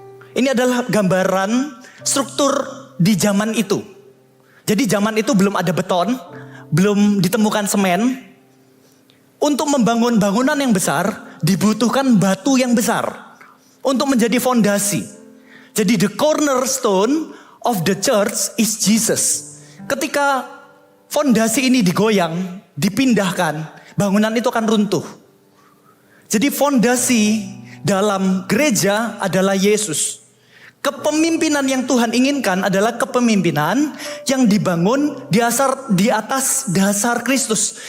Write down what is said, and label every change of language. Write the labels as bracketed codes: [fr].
[id] Ini adalah gambaran struktur di zaman itu. Jadi zaman itu belum ada beton, belum ditemukan semen. Untuk membangun bangunan yang besar, dibutuhkan batu yang besar untuk menjadi fondasi. Jadi [en] the cornerstone of the church is Jesus. [id] Ketika fondasi ini digoyang, dipindahkan, bangunan itu akan runtuh. Jadi fondasi dalam gereja adalah Yesus. Kepemimpinan yang Tuhan inginkan adalah kepemimpinan yang dibangun di atas dasar Kristus.